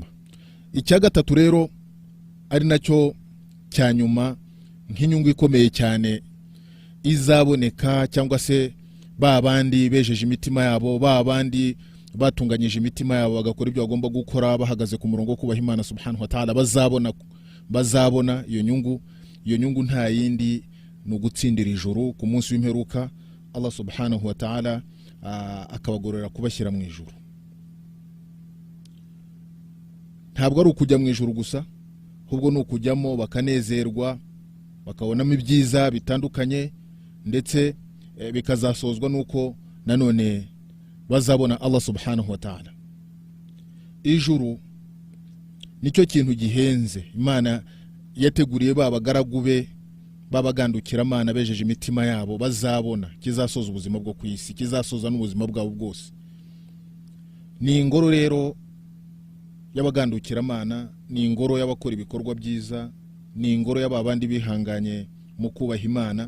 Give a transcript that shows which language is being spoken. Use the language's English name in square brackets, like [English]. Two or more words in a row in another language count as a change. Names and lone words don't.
[Kinyarwanda] Icya gatatu rero ari nacyo cya nyuma nk'inyungu ikomeye cyane izaboneka, cyangwa se babandi bejeje imitima yabo, babandi batunganyije imitima yabo bagakora ibyo bagomba gukora bahagaze ku murongo kubaha Imana [Arabic] سبحانه وتعالى, [Kinyarwanda] bazabona iyo nyungu. Iyo nyungu nta yindi ni ugutsindira ijuru ku munsi w'imperuka. Allah [Arabic] سبحانه وتعالى [Kinyarwanda] akabagorera kubashyira mu ijuru. Ntabwo ari ukujya mu ijuru gusa, ahubwo ni ukujyamo bakanezerwa, bakabonamo ibyiza bitandukanye, ndetse bikazasozwa nuko nanone bazabona Allah [Arabic] سبحانه وتعالى. [Kinyarwanda] Ijuru nicyo kintu gihenze Imana yateguriye babagaragu be babagandukira Imana bejeje imitima yabo, bazabona kizasoza ubuzima bwo ku isi, kizasoza n'ubuzima bwabo bwose. Ni ingoro rero y'abagandukira Imana, ni ingoro y'abakora ibikorwa byiza, ni ingoro y'ababandi bihanganye mu kubaha Imana,